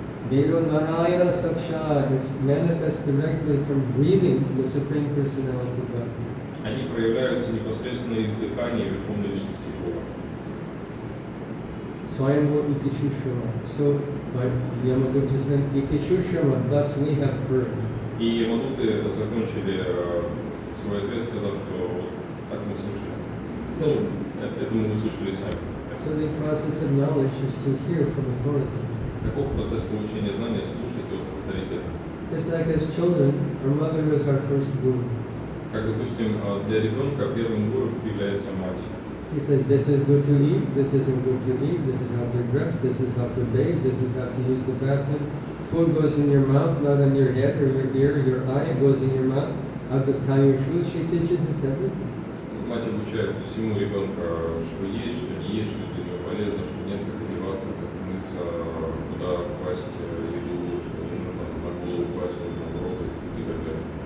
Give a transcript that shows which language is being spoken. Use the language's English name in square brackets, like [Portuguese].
[English] Veda Narayana Saksha is manifest directly from breathing the Supreme Personality of God. [Russian] Они проявляются непосредственно из дыхания Верховной Личности Бога. [Sanskrit] Swayambhur Iti Shushama. [English] So, by Yamaduta said, [Sanskrit] Iti Shushama, [English] thus we have heard. [Russian] И Ямадуты закончили свой ответ, сказав, что так мы слушали. Ну, это мы услышали сами. [English] So the process of knowledge is to hear from authority. [Russian] Каков процесс получения знания, слушать от авторитета? [English] Just like as children, our mother is our first guru. [Russian] Как, допустим, для ребенка первым гуру является мать. [English] He says, this is good to eat, this isn't good to eat, this is how to dress, this is how to bathe, this is how to use the bathroom. Food goes in your mouth, not on your head or your ear or your eye, it goes in your mouth. How to tie your shoes, she teaches us everything. [Russian] Мать обучает всему ребенка, что есть, что не есть, что для него полезно, что нет, как одеваться, как мыться, куда класть еду, что не нужно на голову класть, нужно в рот и так далее.